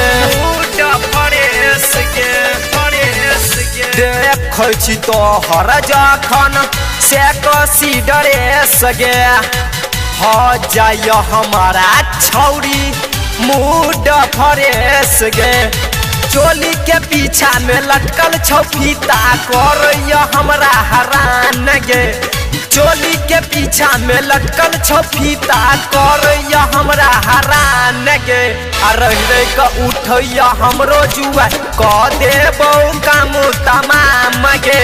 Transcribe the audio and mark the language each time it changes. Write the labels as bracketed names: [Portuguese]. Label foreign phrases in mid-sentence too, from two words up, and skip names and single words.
[English] mood fresh [Maithili] गे फ्रेश गे। देखै छी तोहर जखन से कसी ड्रेस गे। भ जाय हमरा छौरी [English] mood fresh [Maithili] गे। चोली के पीछा में लटकल छौ फीता करैया हमरा हरान गे। चोली के पीछा में लटकल छौ फीता करैया हमरा हरान गे। आ रह रह के उठैया हमरो जुआ कह देबौ काम तमाम गे।